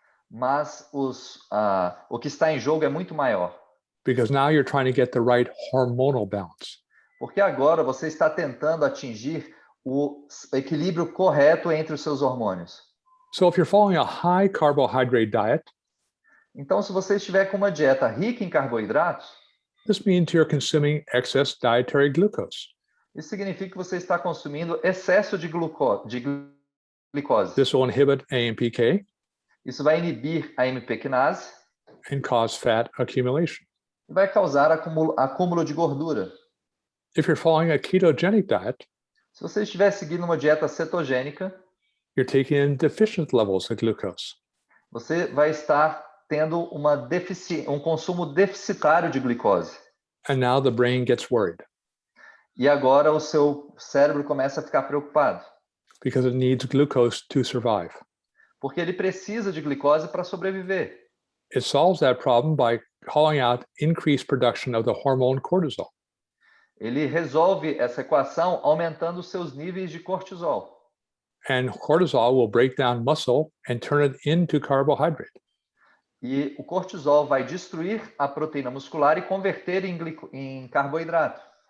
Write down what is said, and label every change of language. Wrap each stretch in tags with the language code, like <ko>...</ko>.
<pt>Mas o que está em jogo é muito maior.</pt> <en>because now you're trying to get the right hormonal balance.</en> <pt>Porque agora você está tentando atingir o equilíbrio correto entre os seus hormônios.</pt> <en>So if you're following a high carbohydrate diet,</en> <pt>Então, se você estiver com uma dieta rica em carboidratos,</pt> <en>this means you're consuming excess dietary glucose.</en> <pt>isso significa que você está consumindo excesso de glicose.</pt> <en>This will inhibit AMPK</en> <pt>Isso vai inibir a AMP quinase</pt> <en>and cause fat accumulation.</en> <pt>e vai causar acúmulo de gordura.</pt> <en>If you're following a ketogenic diet,</en> <pt>Se você estiver seguindo uma dieta cetogênica,</pt> <en>you're taking in deficient levels of glucose.</en> <pt>você vai estar tendo um consumo deficitário de glicose.</pt> <en>And now the brain gets worried</en> <pt>E agora o seu cérebro começa a ficar preocupado,</pt> <en>because it needs glucose to survive.</en> <pt>porque ele precisa de glicose para sobreviver.</pt> <en>It solves that problem by calling out increased production of the hormone cortisol.</en> <pt>Ele resolve essa equação aumentando os seus níveis de cortisol.</pt> <en>And cortisol will break down muscle and turn it into carbohydrate.</en> <pt>E o cortisol vai destruir a proteína muscular e converter em carboidrato.</pt>